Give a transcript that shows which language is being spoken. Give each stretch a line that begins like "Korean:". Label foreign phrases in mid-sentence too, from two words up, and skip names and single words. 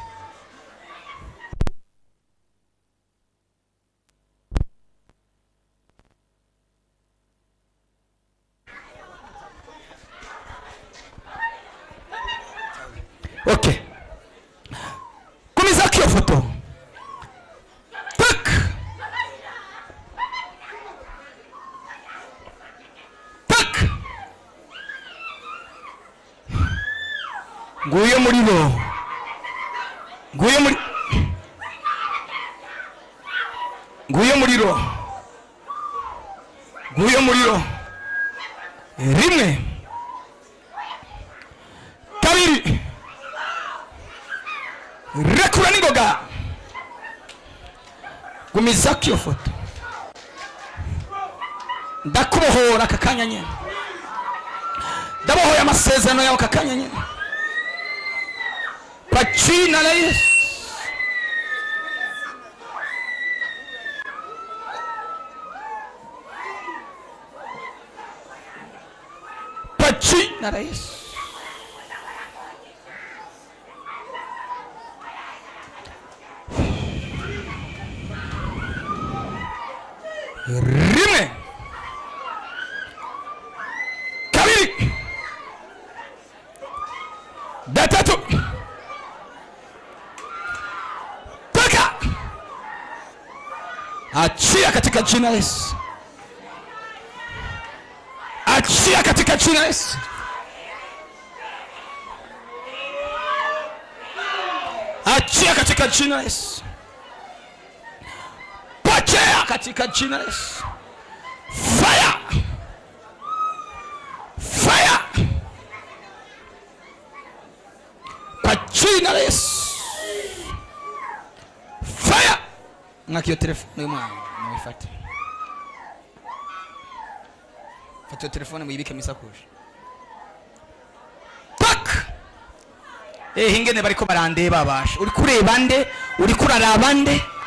Rundi: Okay, kumiza kiyo foto. Tak tak. Nguyo muriro, nguyo muriro, nguyo muriro. Rimwe, kabiri, rekura n'ingoga. Gumiza kiyo foto. Ndakubohora kakanya nyene, ndabohoye amasezerano yawe kakanya nyene
Swahili: kwa jina la Yesu. Kwa jina la Yesu.
Rundi: Rimwe, kabiri, gatatu,
Swahili: toka. Achia katika jina la Yesu. Achia katika jina la Yesu. Achia katika jina la Yesu. Pokea katika jina la Yesu.
English: Fire! Fire!
Swahili: Kwa jina la Yesu.
English: Fire!
Rundi: Ngakio telefone mwana mwifate. Fata telefone mwibike misakoshi. Tak! Hingene bariko barandeba abasha. Uri kureba nde? Uri kuraraba nde?